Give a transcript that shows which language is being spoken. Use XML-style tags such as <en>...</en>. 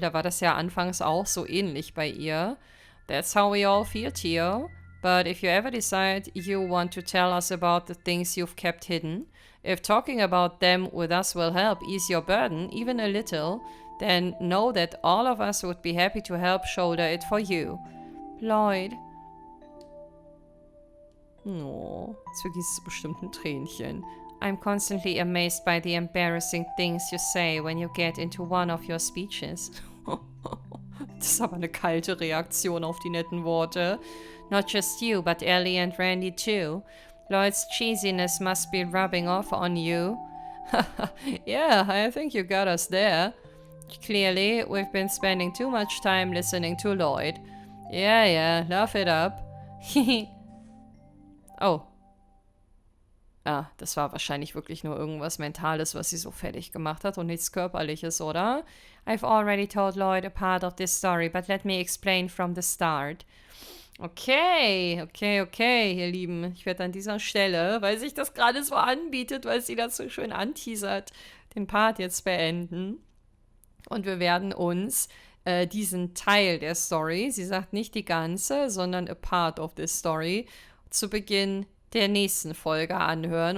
<de>Da war das ja anfangs auch so ähnlich bei ihr.</de> <en>That's how we all feel, Theo. But if you ever decide you want to tell us about the things you've kept hidden, if talking about them with us will help ease your burden, even a little, then know that all of us would be happy to help shoulder it for you. Lloyd.</en> <de>Oh, jetzt vergießt es bestimmt ein Tränchen.</de> <en>I'm constantly amazed by the embarrassing things you say when you get into one of your speeches.</en> <de>Das ist aber eine kalte Reaktion auf die netten Worte.</de> <en>Not just you, but Ellie and Randy too. Lloyd's cheesiness must be rubbing off on you. Yeah, I think you got us there. Clearly, we've been spending too much time listening to Lloyd. Yeah, laugh it up. Oh.</en> <de>Ah, das war wahrscheinlich wirklich nur irgendwas Mentales, was sie so fertig gemacht hat und nichts Körperliches, oder?</de> <en>I've already told Lloyd a part of this story, but let me explain from the start.</en> <de>Okay, ihr Lieben. Ich werde an dieser Stelle, weil sich das gerade so anbietet, weil sie das so schön anteasert, den Part jetzt beenden. Und wir werden uns diesen Teil der Story, sie sagt nicht die ganze, sondern</de> <en>a part of this story,</en> <de>zu Beginn der nächsten Folge anhören.</de>